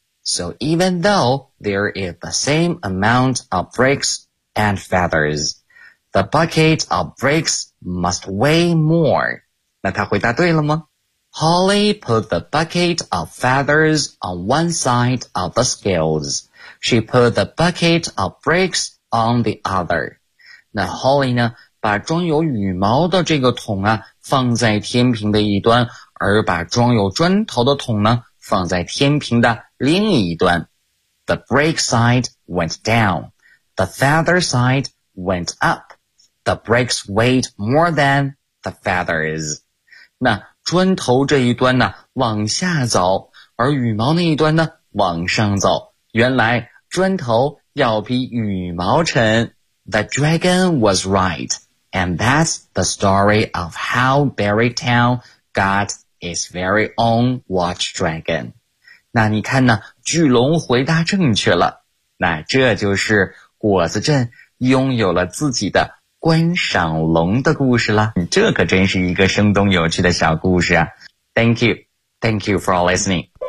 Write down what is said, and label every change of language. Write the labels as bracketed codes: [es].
[en] So even though there is the same amount of bricks and feathers, the bucket of bricks must weigh more. [zh] 那他回答对了吗？ [en] Holly put the bucket of feathers on one side of the scales. She put the bucket of bricks on the other. [zh] 那 Holly 呢，把装有羽毛的这个桶啊放在天平的一端，而把装有砖头的桶呢放在天平的另一端。 [en] The brick side went down. The feather side went up. The bricks weighed more than the feathers. [zh] 那砖头这一端呢往下走，而羽毛那一端呢往上走。原来砖头要比羽毛沉。 [en] The dragon was right. And that's the story of how Barrytown got its very own watch dragon. [zh] 那你看呢，巨龙回答正确了。那这就是果子镇拥有了自己的观赏龙的故事了。这可真是一个生动有趣的小故事啊。 [en] Thank you. Thank you for listening.